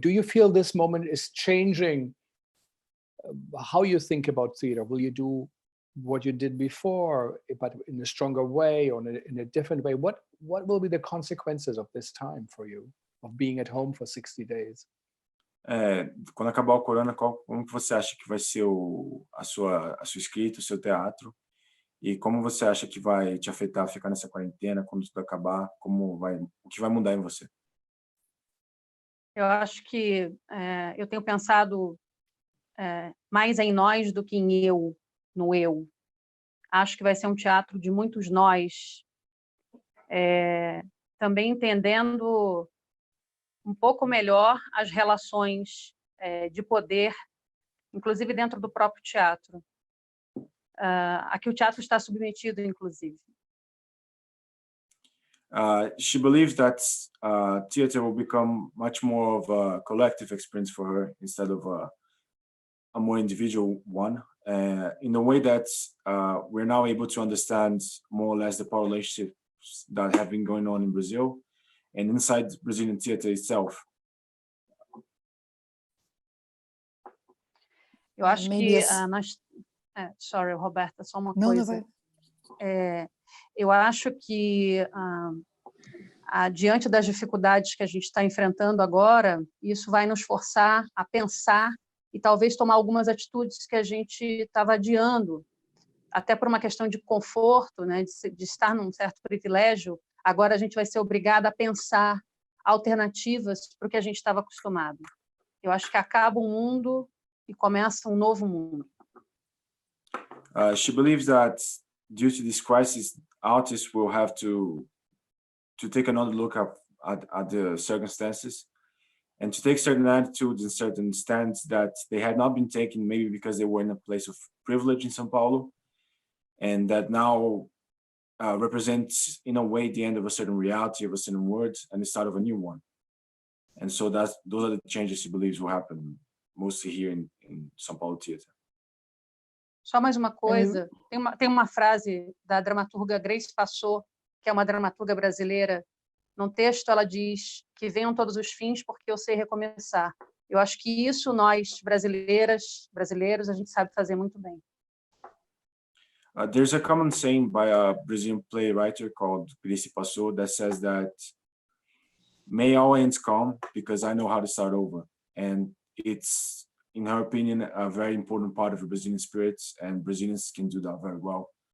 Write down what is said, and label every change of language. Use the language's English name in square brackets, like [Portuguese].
[English] Do you feel this moment is changing how you think about theater? Will you do what you did before, but in a stronger way or in a different way? What will be the consequences of this time for you, of being at home for 60 days? [Portuguese] Quando acabar o corona, como que você acha que vai ser a sua escrita, o seu teatro? E como você acha que vai te afetar ficar nessa quarentena, quando tudo acabar? O que vai mudar em você? Eu acho que eu tenho pensado mais em nós do que em eu, no eu. Acho que vai ser um teatro de muitos nós, também entendendo um pouco melhor as relações de poder, inclusive dentro do próprio teatro, a que o teatro está submetido, inclusive. [English] She believes that theater will become much more of a collective experience for her instead of a more individual one, in a way that we're now able to understand more or less the power relationships that have been going on in Brazil and inside Brazilian theater itself. [Portuguese] Eu acho que nós... [English] sorry, [Portuguese] Roberta, só uma coisa. Eu acho que diante das dificuldades que a gente está enfrentando agora, isso vai nos forçar a pensar e talvez tomar algumas atitudes que a gente estava adiando, até por uma questão de conforto, né, de estar num certo privilégio. Agora a gente vai ser obrigada a pensar alternativas para o que a gente estava acostumado. Eu acho que acaba um mundo e começa um novo mundo. [English] She believes that due to this crisis, artists will have to take another look at the circumstances and to take certain attitudes and certain stands that they had not been taken, maybe because they were in a place of privilege in São Paulo, and that now represents, in a way, the end of a certain reality, of a certain word, and the start of a new one. And so those are the changes he believes will happen mostly here in São Paulo theater. [Portuguese] Só mais uma coisa, tem uma frase da dramaturga Grace Passot, que é uma dramaturga brasileira. Num texto ela diz que venham todos os fins porque eu sei recomeçar. Eu acho que isso nós brasileiros, a gente sabe fazer muito bem. [English] There's a common saying by a Brazilian playwright called Grace Passot that says that may all ends come because I know how to start over. And it's, in her opinion, a very important part of the Brazilian spirit, and Brazilians can do that very well.